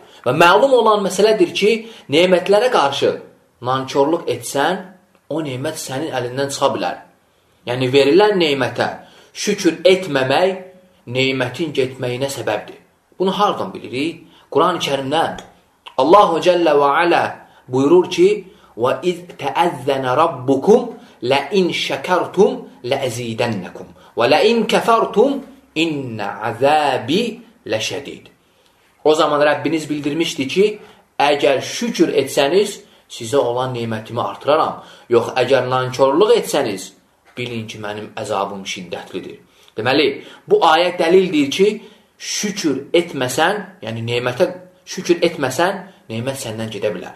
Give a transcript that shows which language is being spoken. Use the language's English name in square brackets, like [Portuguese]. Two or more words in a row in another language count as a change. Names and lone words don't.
[Azerbaijani] Və məlum olan məsələdir ki, nemətlərə qarşı nankörlük etsən, o nemət sənin əlindən çıxa bilər. Yəni, verilən nemətə şükür etməmək, nemətin getməyinə səbəbdir. Bunu hardan bilirik? Quran-ı Kərimdən Allahu [Arabic] جل وعلا [Azerbaijani] buyurur ki, [Arabic] وَإِذْ تَأَذَّنَ رَبُّكُمْ لَإِنْ شَكَرْتُمْ لَأَزِيدَنَّكُمْ وَلَإِنْ كَفَرْتُمْ إِنَّ عَذَابِ لَشَدِيدٌ. [Azerbaijani] O zaman Rəbbiniz bildirmişdi ki, əgər şükür etsəniz, sizə olan nemətimi artıraram. Yox, əgər nankörlük etsəniz, bilin ki, mənim əzabım şiddətlidir. Deməli, bu ayət dəlildir ki, şükür etməsən, yəni nemətə şükür etməsən, nemət səndən gedə bilər.